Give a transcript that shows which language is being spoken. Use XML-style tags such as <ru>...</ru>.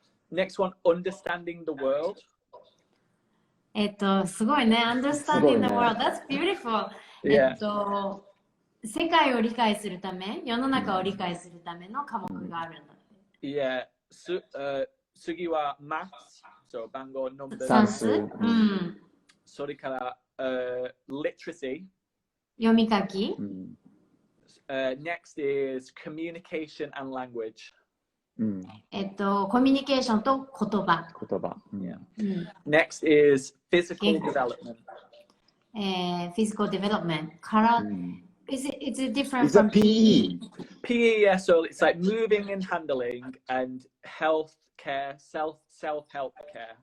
<en>Next one, understanding the world.</en> <ja>すごいね。</ja> <en>Understanding the world. That's beautiful. Yeah.</en> <ja>世界を理解するため、世の中を理解するための科目があるんだ。</ja> <en>Yeah.</en> <ja>次は</ja> <en>maths. So 番号 numbers.</en> <ja>算数。うん。それから、literacy. 読み書き。</ja> <en>Next is communication and language.</en> <ja>コミュニケーションと言葉。</ja> <en>Yeah. Next is physical development. Physical development から、is it different Is from that PE? PE, yeah, so it's like moving and handling and health care, self-help care.</en>